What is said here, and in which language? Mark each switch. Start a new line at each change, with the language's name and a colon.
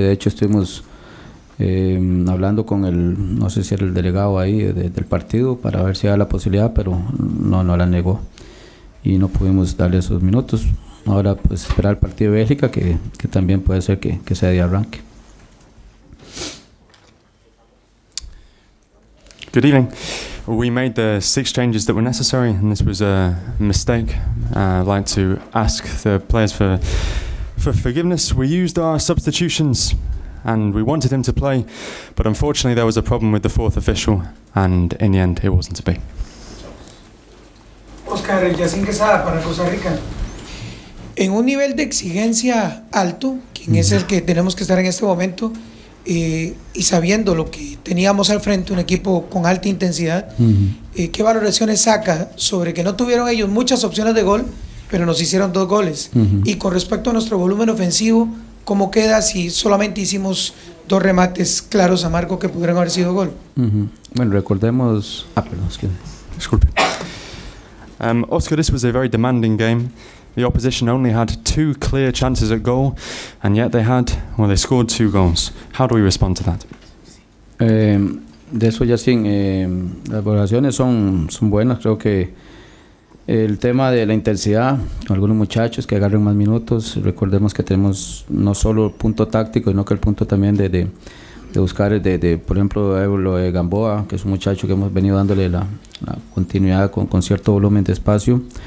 Spanish: De hecho estuvimos hablando con el, no sé si era el delegado ahí del partido, para ver si había la posibilidad, pero no la negó y no pudimos darle esos minutos. Ahora pues esperar el partido de Bélgica, que también puede ser que sea de arranque.
English: Good evening. We made the 6 changes that were necessary, and this was a mistake. I'd like to ask the players for forgiveness. We used our substitutions and we wanted him to play, but unfortunately there was a problem with the 4th official, and in the end it wasn't to be.
Spanish: Oscar, ya sin Quesada para Costa Rica. En un nivel de exigencia alto, quien es el que tenemos que estar en este momento, y sabiendo lo que teníamos al frente, un equipo con alta intensidad, ¿qué valoraciones saca sobre que no tuvieron ellos muchas opciones de gol, pero nos hicieron 2 goles? Y con respecto a nuestro volumen ofensivo, ¿cómo queda si solamente hicimos 2 remates claros a marco que pudieron haber sido gol? Bueno, recordemos... perdón, es que... Disculpe.
English: Oscar, this was a very demanding game. The opposition only had 2 clear chances at goal, and yet they scored 2 goals. How do we respond to that?
Spanish: De eso ya sin... las valoraciones son buenas. Creo que el tema de la intensidad, con algunos muchachos que agarren más minutos. Recordemos que tenemos no solo el punto táctico, sino que el punto también de buscar, por ejemplo, lo de Gamboa, que es un muchacho que hemos venido dándole la continuidad con cierto volumen de espacio.